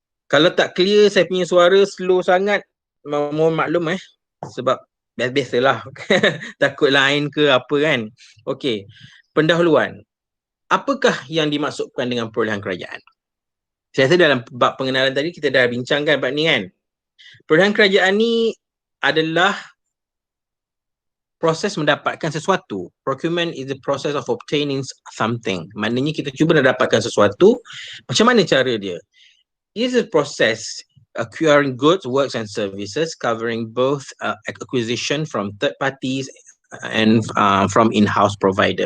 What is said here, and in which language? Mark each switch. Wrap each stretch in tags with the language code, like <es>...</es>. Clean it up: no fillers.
<ms>Kalau tak clear saya punya suara slow sangat, mohon maklum sebab biasalah takut lain ke apa kan. Okey. Pendahuluan. Apakah yang dimaksudkan dengan perolehan kerajaan? Saya rasa dalam bab pengenalan tadi kita dah bincangkan bab ni kan. Perolehan kerajaan ni adalah proses mendapatkan sesuatu.</ms> <en>Procurement is the process of obtaining something.</en> <ms>Maknanya kita cuba nak dapatkan sesuatu. Macam mana cara dia?</ms> <en>It is a process acquiring goods, works and services covering both acquisition from third parties and from in-house provider.</en>